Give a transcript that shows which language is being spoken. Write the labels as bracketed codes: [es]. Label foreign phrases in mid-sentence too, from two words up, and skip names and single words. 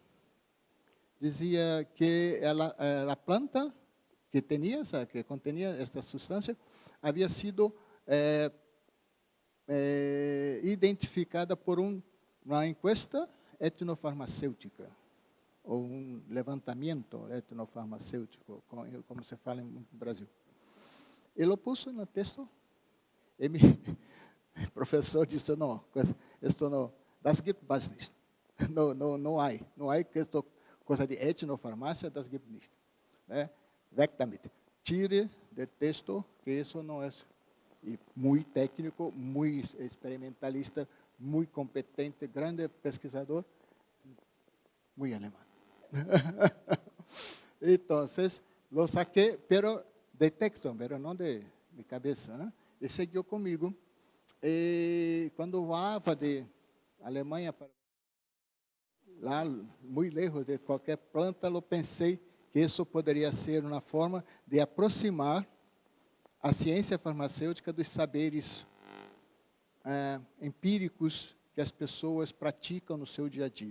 [pt] que a planta que contenía esta substância havia sido identificada por uma encuesta etnofarmacêutica, ou um levantamento etnofarmacêutico, como se fala no Brasil. Ele pôs no texto, e o professor disse, não, isto não, [de] das gibt es nicht. [pt] Não há que isto, coisa de etnofarmácia, [de] das gibt nicht. Weg damit. [pt] Tire do texto, que isso não é. E muito técnico, muito experimentalista, muito competente, grande pesquisador, muito alemão. Então, lo saquei, pero de texto, pero não de cabeça, né? E seguiu comigo. E quando voava de Alemanha para lá, muito lejos de qualquer planta, eu pensei que isso poderia ser uma forma de aproximar a ciência farmacêutica dos saberes empíricos que as pessoas praticam no seu dia a dia.